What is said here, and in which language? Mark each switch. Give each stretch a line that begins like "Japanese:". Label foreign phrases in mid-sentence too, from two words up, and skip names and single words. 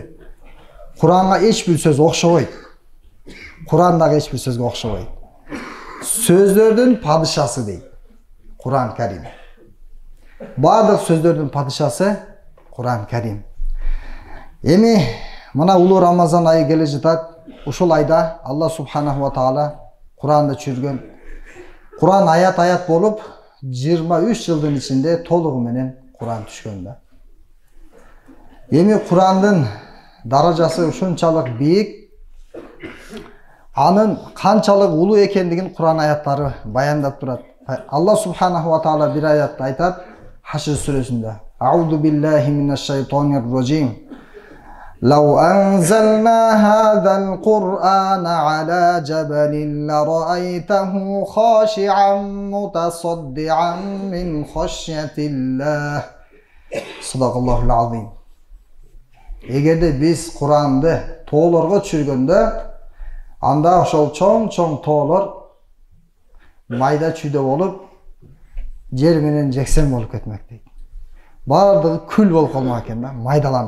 Kyrgyz: Кур'анга эч бир сөз окшобойт. Кур'ан дагы эч бир сөзгө окшобойт. Сөздөрдүн падышасы дейт Кур'ан Карим. Бардык сөздөрдүн падышасы Кур'ан Карим. Эми мына улуу Рамазан айы келе жатат. Ушул айда Аллах
Arabic: سبحانه وتعالى
Kyrgyz: Кур'анда чүргөн Кур'ан аят болуп 23 жылдын ичинде толугу менен Кур'ан түшкөн да. Эми Кур'андын даражасы ушунчалык бийик, анын канчалык улуу экендигин Кур'ан аяттары баяндап турат. Аллах
Arabic: سبحانه وتعالى
Kyrgyz: бир аятта айтат, Хашр сүрөсүндө:
Arabic: أعوذ بالله من الشيطان الرجيم. لو أنزلنا هذا القرآن على جبل لرأيته خاشعا متصدعا من خشية الله. صدق الله العظيم.
Kyrgyz: Эгерде биз Куранды тоолорго түшүргөндө, анда ошол чоң тоолор майда чүйдө болуп, жер менен жексен болуп кетмек дейт. Бардыгы күл болуп калмак экен да, майдаланып.